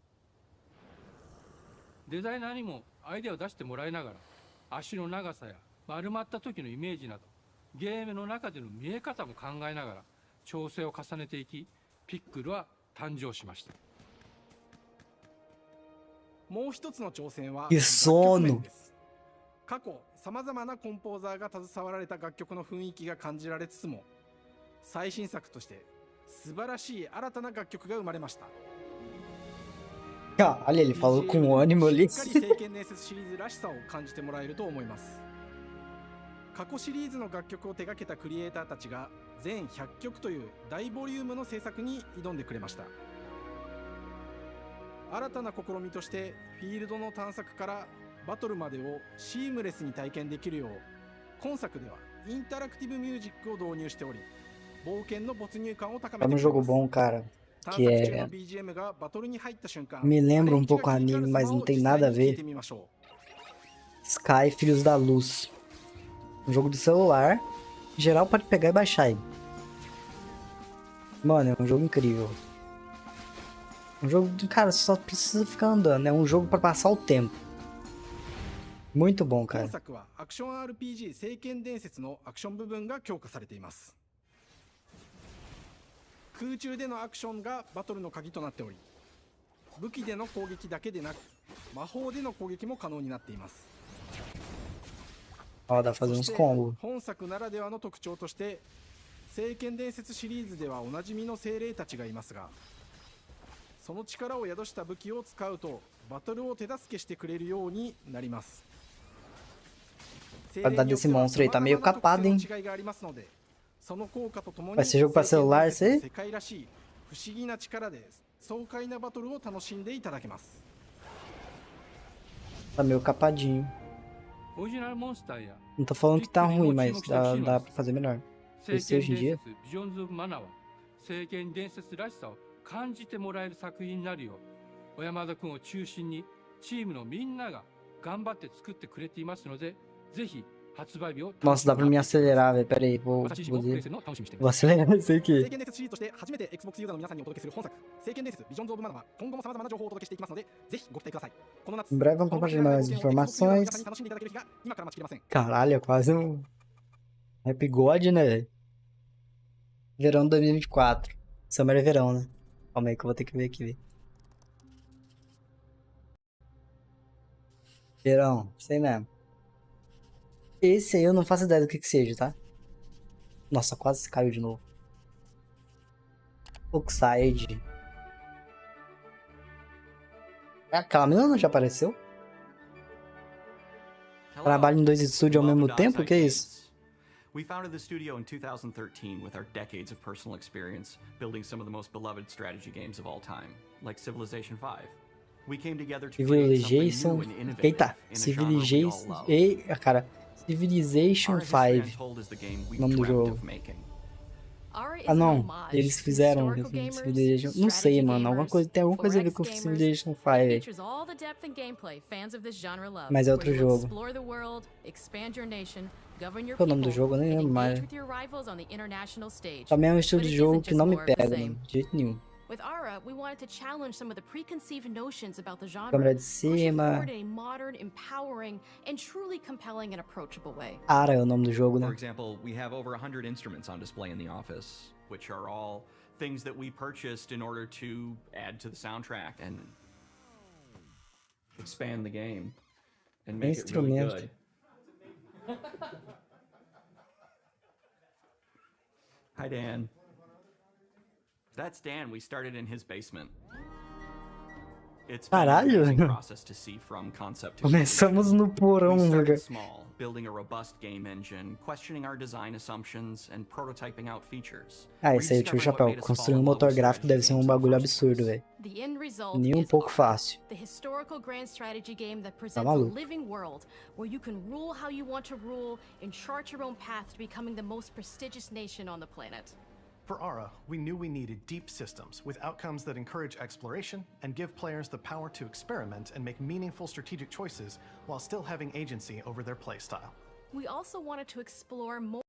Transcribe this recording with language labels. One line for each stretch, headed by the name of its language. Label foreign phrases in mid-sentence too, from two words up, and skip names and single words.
Japanese: デザイナーにもアイデアを出してもらいながら、足の長さや丸まった時のイメージなどゲームの中での見え方も考えながら調整を重ねていき、ピックルは誕生しました。もう一つの挑戦は
Portuguese: Que
Japanese: 楽曲
Portuguese: sono.
Japanese: 面です。過去さまざまなコンポーザーが携わられた楽曲の雰囲気が感じられつつも、最新作として素晴らしい新たな楽曲が生まれました。
Portuguese: Olha, ele falou com ânimo ali.
Japanese: しっかり聖剣伝説シリーズらしさを感じてもらえると思います。過去シリーズの楽曲を手掛けたクリエイターたちが全100曲という大ボリュームの制作に挑んでくれました。新たな試みとしてフィールドの探索からバトルまでをシームレスに体験できるよう、今作ではインタラクティブミュージックを導入しており、冒険の没入感を高め
Portuguese: É
Japanese: て
Portuguese: um
Japanese: くれま
Portuguese: jogo
Japanese: す。
Portuguese: bom, cara.
Japanese: 探
Portuguese: Que
Japanese: 索中
Portuguese: é.
Japanese: の BGM がバトルに入った瞬間、
Portuguese: Me lembra um
Japanese: キラ
Portuguese: pouco
Japanese: キラ
Portuguese: anime,
Japanese: 光る
Portuguese: mas
Japanese: 様
Portuguese: não
Japanese: を
Portuguese: tem
Japanese: 実
Portuguese: nada
Japanese: 際
Portuguese: a
Japanese: に聞い
Portuguese: ver.
Japanese: てみましょう。
Portuguese: Sky, Filhos da Luz. Um jogo de celular. Em geral, pode pegar e baixar aí. Mano, é um jogo incrível. Um jogo de. Cara, só precisa ficar andando. É um jogo pra passar o tempo. Muito bom,
Japanese: 今
Portuguese: cara.
Japanese: 作はアクション RPG 聖剣伝説のアクション部分が強化されています。空中でのアクションがバトルの鍵となっており、武器での攻撃だけでなく魔法での攻撃も可能になっています。
Portuguese: Ó, dá pra fazer
Japanese: そ
Portuguese: uns
Japanese: して
Portuguese: combos.
Japanese: 本作ならではの特徴として聖剣伝説シリーズではおなじみの精霊たちがいますが、その力を宿した武器を使うとバトルを手助けしてくれるようになります。
Portuguese: A qualidade desse monstro aí tá meio capado, hein? Vai ser jogo pra celular, isso aí?
Japanese: 世界らしい不思議な力で爽快なバトルを楽しんでいただけます。
Portuguese: Tá meio capadinho.
Japanese: オリジナルモンスターや
Portuguese: Não tô falando que tá ruim, mas dá pra fazer melhor.
Japanese: 聖
Portuguese: PC
Japanese: 剣
Portuguese: hoje em
Japanese: 伝
Portuguese: dia.
Japanese: 説ビジョンズ・オブ・マナーは聖剣伝説らしさを感じてもらえる作品になるよう小山田君を中心にチームのみんなが頑張って作ってくれていますので、ぜひ発売日を
Portuguese: Nossa, dá pra me acelerar, velho. Pera aí, vou acelerar isso aqui.
Japanese: 聖剣伝説シリーズとして初めて Xbox ユーザーの皆さんにお届けする本作聖剣伝説ビジョンズ・オブ・マナーは今後も様々な情報をお届けしていきますので、ぜひご期待ください。この夏
Portuguese: Em breve vamos compartilhar mais informações.
Japanese: 楽しんでいただける日が今から待ちきれません。
Portuguese: Caralho, é quase um Rap God, né, velho? Verão 2024. Summer é verão, né? Calma aí que eu vou ter que ver aqui, velho. Verão, sei mesmo. Esse aí eu não faço ideia do que seja, tá? Nossa, quase caiu de novo. Oxide. Aquela menina não já apareceu? Trabalha em 2 estúdios ao mesmo tempo? Que é isso?
English: We founded the studio in 2013 with our decades of personal experience building some of the most beloved strategy games of all time, like Civilization V. We came together to create something new and innovative
Portuguese: Eita,
English: in a genre we all
Portuguese: Civilization.
English: love.
Portuguese: Ei, cara. Civilization
English: Our history
Portuguese: 5.
English: untold is the game we've
Portuguese: Nome do
English: dreamt
Portuguese: jogo.
English: of making.
Portuguese: Ah, não. Eles fizeram Civilization. Não sei, mano. Tem alguma coisa a ver com Civilization 5 aí. Mas é outro jogo. Qual é o nome do jogo? Eu nem lembro mais. Também é um estilo de jogo que não me pega, mano. De jeito nenhum.
English: With Ara, we wanted to challenge some of the preconceived notions about the genre,
Portuguese: Câmera de
English: push it
Portuguese: cima.
English: forward in a modern, empowering, and truly compelling and approachable way.
Portuguese: Ara é o nome do jogo, né?
English: For example, we have over 100 instruments on display in the office, which are all things that we purchased in order to add to the soundtrack and expand the game and make it really good. Hi, Dan. That's Dan. We started in his basement. It's been an amazing process to see from concept to
Portuguese: Começamos no porão,
English: we started
Portuguese: velho.
English: small, building a robust game engine, questioning our design assumptions, and prototyping out features.
Portuguese: Ah, esse aí, tio Chapéu. Construir um motor gráfico deve ser um bagulho absurdo, velho.
English: The end result
Portuguese: Nem um
English: is
Portuguese: pouco
English: Ara,
Portuguese: fácil.
English: the historical grand strategy game that presents a
Portuguese: maluco.
English: living world where you can rule how you want to rule and chart your own path to becoming the most prestigious nation on the planet. For Ara, we knew we needed deep systems with outcomes that encourage exploration and give players the power to experiment and make meaningful strategic choices while still having agency over their playstyle. We also wanted to explore more.